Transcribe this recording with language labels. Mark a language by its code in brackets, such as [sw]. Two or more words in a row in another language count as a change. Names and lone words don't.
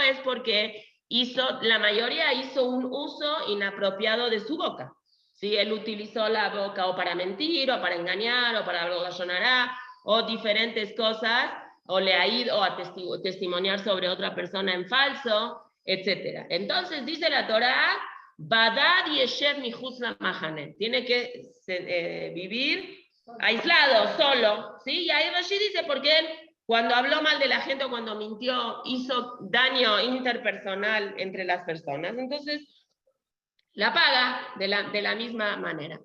[es] Es porque la mayoría hizo un uso inapropiado de su boca. ¿Sí? Él utilizó la boca o para mentir, o para engañar, o para algo o diferentes cosas, o le ha ido a testimoniar sobre otra persona en falso, etc. Entonces dice la Torá, [he] בדד ישב מחוץ למחנה, [es] tiene que vivir aislado, solo, ¿sí? Y ahí Rashi dice, porque él, cuando habló mal de la gente o cuando mintió, hizo daño interpersonal entre las personas, entonces la paga de la misma manera.